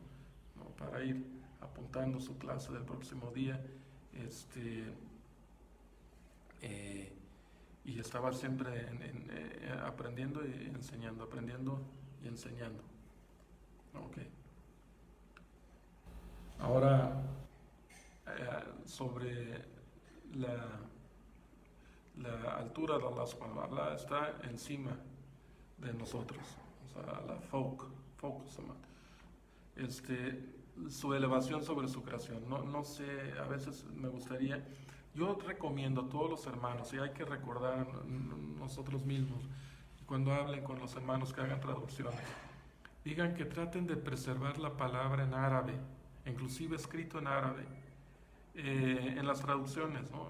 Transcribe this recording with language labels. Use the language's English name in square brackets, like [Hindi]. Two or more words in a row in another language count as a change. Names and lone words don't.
[Spanish] Para ir apuntando su clase del próximo día, y estaba siempre aprendiendo y enseñando, aprendiendo y enseñando. Ok. Ahora, sobre la altura de Allah [Arabic] سبحانه وتعالى, [Spanish] está encima de nosotros, o sea, la [Arabic] فوق سماء. [Spanish] Su elevación sobre su creación. No sé, a veces me gustaría, yo recomiendo a todos los hermanos, y hay que recordar nosotros mismos, cuando hablen con los hermanos que hagan traducciones, digan que traten de preservar la palabra en árabe, inclusive escrito en árabe, en las traducciones, ¿no?